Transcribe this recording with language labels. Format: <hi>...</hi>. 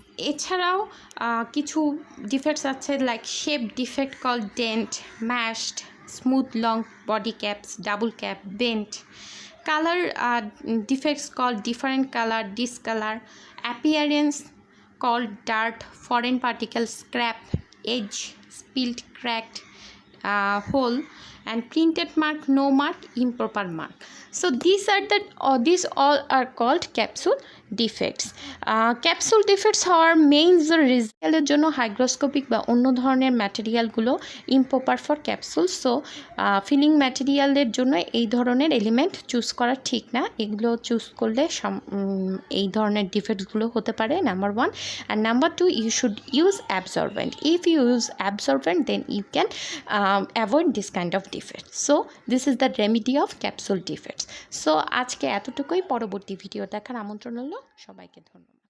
<bn>এছাড়াও কিছু</bn> <en>Defects আছে like shape defect call dent, mashed, smooth long body caps, double cap, bent. Colour defects call different colour, discolour. Appearance call dirt, foreign particle, scrap, edge, spilled, cracked, hole. And printed mark, no mark, improper mark. So these all are called capsule defects.</en> <bn>Capsule defects হওয়ার main রিজনের জন্য hygroscopic বা অন্য ধরনের ম্যাটেরিয়ালগুলো</bn> <en>Improper for capsule.</en> <bn>So feeling ম্যাটেরিয়ালের জন্য এই ধরনের element choose করা ঠিক না, এগুলো চুজ করলে এই ধরনের ডিফেক্টসগুলো হতে পারে, number 1.</bn> <en>And number 2, you should use absorbent. If you use absorbent, then you can avoid this kind of defects. So this is the remedy of capsule defects. So</en> <bn>আজকে এতটুকুই, পরবর্তী ভিডিও দেখার আমন্ত্রণ হলো সবাইকে। ধন্যবাদ।</bn>